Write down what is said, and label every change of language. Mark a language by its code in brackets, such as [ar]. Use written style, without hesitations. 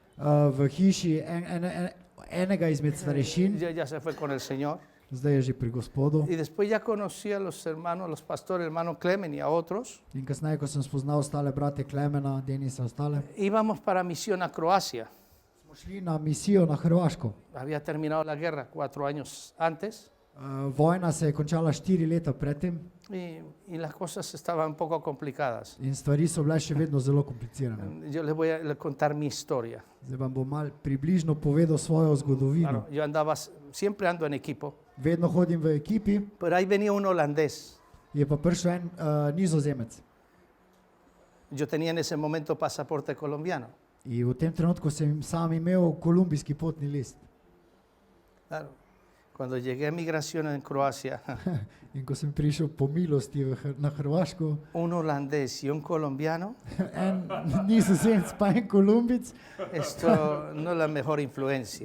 [sl] V hiši enega izmed starešin, [es] ya se fue con el Señor, [sl] zdaj je že pri Gospodu. [es] y después ya conocí a los hermanos, los pastores, hermano Clemen y a otros. [sl] In kasneje, ko sem spoznal ostale brate Klemena, Denisa, ostale, [es] Íbamos para misión a Croacia. [sl] smo šli na misijo na Hrvaško. [es] Había terminado la guerra 4 años antes [sl] Vojna se je končala 4 leta predtem [es] y las cosas estaban un poco complicadas. [sl] in stvari so bile še vedno zelo komplicirane. [es] Yo les voy a contar mi historia. [sl] Zdaj vam bom mal približno povedal svojo zgodovino. [es] Bueno, yo andaba, siempre ando en equipo, [sl] Vedno hodim v ekipi, [es] pero ahí venía un holandés. [sl] je pa prišel en Nizozemec. [es] Yo tenía en ese momento pasaporte colombiano. [sl] In v tem trenutku sem sam imel kolumbijski potni list. [es] Claro. Cuando llegué a migración en Croacia, [sl] In ko sem prišel po milosti na Hrvaško, [es] un holandés y un colombiano, [sl] en Nizozemec pa en Kolumbic, [es] esto no es la mejor influencia.